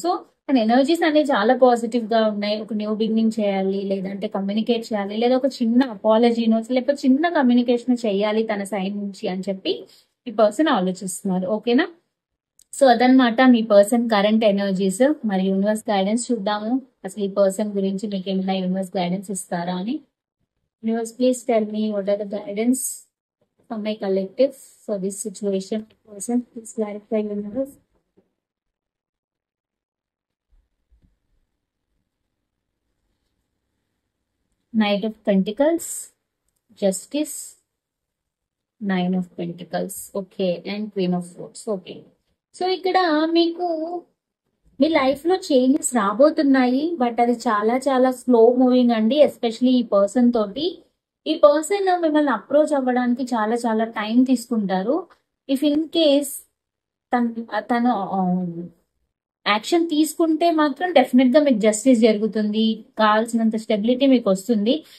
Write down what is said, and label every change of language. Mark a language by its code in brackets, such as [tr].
[te] So తన energies అనేవి చాలా పాజిటివ్ గా ఉన్నాయి. ఒక న్యూ బిగినింగ్ చేయాలి, లేదంటే కమ్యూనికేట్ చేయాలి, లేదా ఒక చిన్న అపాలజీనో లేకపోతే చిన్న కమ్యూనికేషన్ చేయాలి తన సైడ్ నుంచి అని చెప్పి ఈ పర్సన్ ఆలోచిస్తున్నారు. ఓకేనా. సో అదనమాట మీ పర్సన్ కరెంట్ ఎనర్జీస్. మరి యూనివర్స్ గైడెన్స్ చూద్దాము, అసలు ఈ పర్సన్ గురించి మీకు ఏమైనా యూనివర్స్ గైడెన్స్ ఇస్తారా అని. [en] Universe, please tell me what are the guidance from my collective for this situation. Person, please clarify, universe. Knight of Pentacles, Justice, Nine of Pentacles, okay, and Queen of Swords, okay. [te] So ఇక్కడ మీకు మీ life లో changes రాబోతున్నాయి, but అది చాలా చాలా slow moving అండి. Especially ఈ person తోటి, ఈ పర్సన్ మిమ్మల్ని అప్రోచ్ అవ్వడానికి చాలా చాలా టైం తీసుకుంటారు. ఇఫ్ ఇన్ కేస్ తను యాక్షన్ తీసుకుంటే మాత్రం డెఫినెట్ గా మీకు జస్టిస్ జరుగుతుంది, కావాల్సినంత స్టెబిలిటీ మీకు వస్తుంది.